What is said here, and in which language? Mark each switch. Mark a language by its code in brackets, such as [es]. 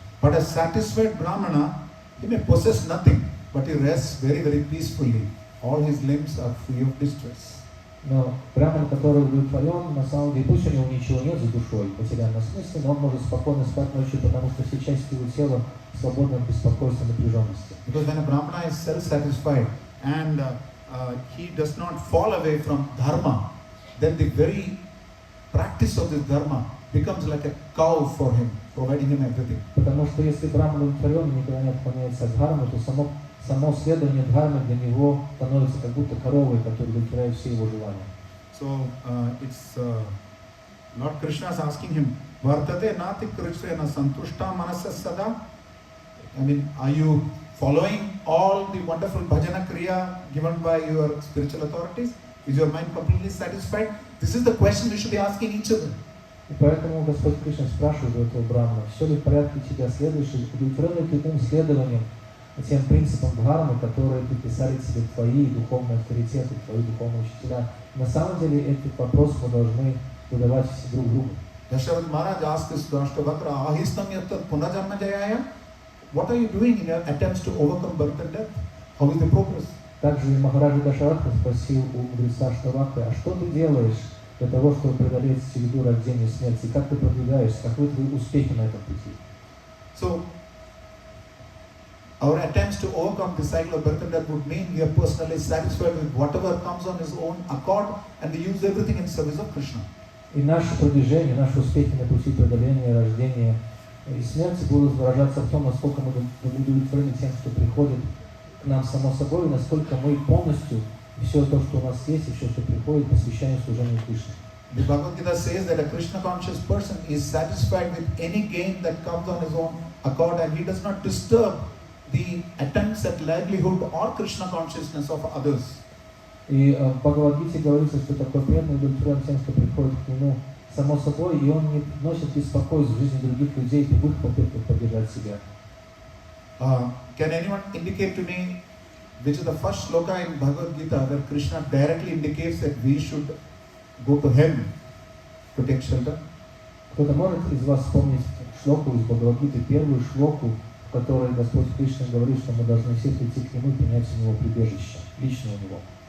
[en] But a satisfied Brahmana, he may possess nothing, but he rests very, very peacefully. All his limbs are free of distress. [ru] Но браман, который удовлетворен, на самом деле, пусть у него ничего нет за душой в материальном смысле, но он может спокойно спать ночью, потому что все части его тела свободны от беспокойства и напряженности. [en] Because when a Brahmana is self-satisfied and he does not fall away from dharma, then the very practice of this dharma becomes like a cow for him, providing him everything. [ru] Потому что если браман удовлетворен и никогда не отклоняется от дхармы, то само следование дхармы для него становится как будто коровой, которая удовлетворяет все его желания. [en] So it's Lord Krishna is asking him, [sa] Vartate nati krishrena santushta manasa sada? [en] I mean, are you following all the wonderful bhajana kriya given by your spiritual authorities? Is your mind completely satisfied? This is the question we should be asking each other. [ru] И поэтому Господь Кришна спрашивает у этого брамана, все ли в порядке тебя, следуешь, удовлетворен ли ты следованием тем принципам дхармы, которые приписали тебе твои духовные авторитеты, твои духовные учителя. На самом деле этот вопрос мы должны задавать все друг другу. [en] Dasharatha Maharaj asked this Dhrashtabhakra, [sa] Ahistam yattat punajanma jayaya? [en] What are you doing in your attempts to overcome birth and death? How is the progress? [ru] Также Махараджа Дашаратха спросил у мудреца Штавакры, а что ты делаешь для того, чтобы преодолеть череду рождения и смерти? Как ты продвигаешься? Каковы твои успехи на этом пути? [en] So, our attempts to overcome the cycle of birth and death would mean we are personally satisfied with whatever comes on his own accord and we use everything in service of Krishna. [ru] И наше продвижение, наши успехи на пути преодоления рождения и смерти будут выражаться в том, насколько мы удовлетворены тем, что приходит к нам само собой, и насколько мы полностью все то, что у нас есть, и все, что приходит, посвящаем служению Кришне. [en] The Bhagavad Gita says that a Krishna conscious person is satisfied with any gain that comes on his own accord and he does not disturb the attempts at livelihood or Krishna consciousness of others. [ru] И в Бхагавад-гите говорится, что такой преданный удовлетворен тем, что приходит к нему само собой, и он не вносит беспокойств в жизни других людей и в их попытках поддержать себя. [en] Can anyone indicate to me which is the first shloka in Bhagavad Gita where Krishna directly indicates that we should go to heaven to take shelter? [ru] Кто-то может из вас вспомнить шлоку из Бхагавад-гиты, первую шлоку, которой Господь Кришна говорит, что мы должны все прийти к Нему и принять у Него прибежище, лично у Него.